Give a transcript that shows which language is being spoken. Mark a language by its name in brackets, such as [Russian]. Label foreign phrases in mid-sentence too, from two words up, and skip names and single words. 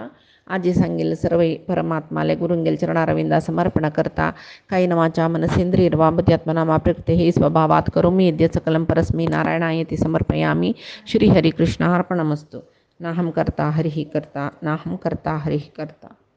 [Konkani] आजी सांगिल्लें सर्व परमात्माले गुरुंगेल चरणारविंदा समर्पण करता. [Sanskrit] कायेन वाचा मनसेंद्रियर्वा बुद्ध्यात्मनामा प्रकृते हे स्वभावात् करोमि यद्यत् सकलं परस्मै नारायणायेति समर्पयामि. श्री हरिकृष्णार्पणमस्तु. नाहं कर्ता हरिः कर्ता नाहं कर्ता हरिः कर्ता.